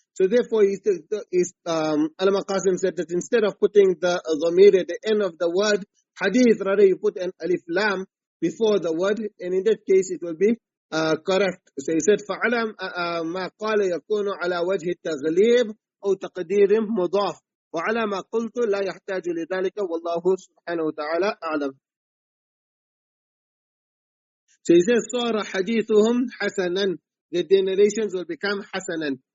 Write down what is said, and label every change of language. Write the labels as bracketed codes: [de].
[en] So therefore, Allama Qasim said that instead of putting the dhamir at the end of the word hadith, rather you put an alif lam before the word, and in that case it will be correct. So he said [ar] فعلم ما قال يكون على وجه التغليب أو تقدير مضاف وعلى ما قلت لا يحتاج لذلك والله سبحانه وتعالى أعلم. [en] So he says [ar] صار حديثهم حسنا, [en] the narrations will become [ar] حسنا.